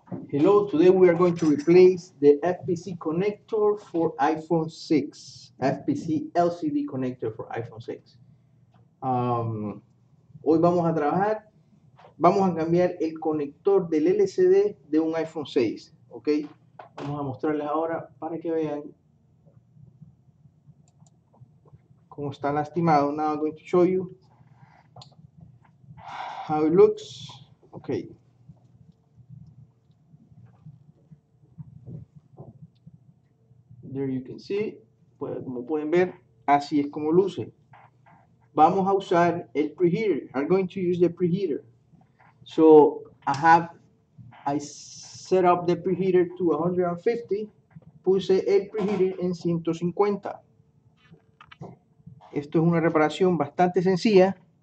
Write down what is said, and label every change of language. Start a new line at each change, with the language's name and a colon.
English: Hello, today we are going to replace the FPC connector for iPhone 6. FPC LCD connector for iPhone 6.
Spanish: Hoy vamos a cambiar el conector del LCD de un iPhone 6. Ok, vamos a mostrarles ahora para que vean cómo está lastimado.
English: Now I'm going to show you how it looks. Okay.
Spanish: There you can see, pues, como pueden ver, así es como luce. Vamos a usar el preheater.
English: I'm going to use the preheater. So I set up the preheater to 150.
Spanish: Puse el preheater en 150. Esto es una reparación bastante sencilla.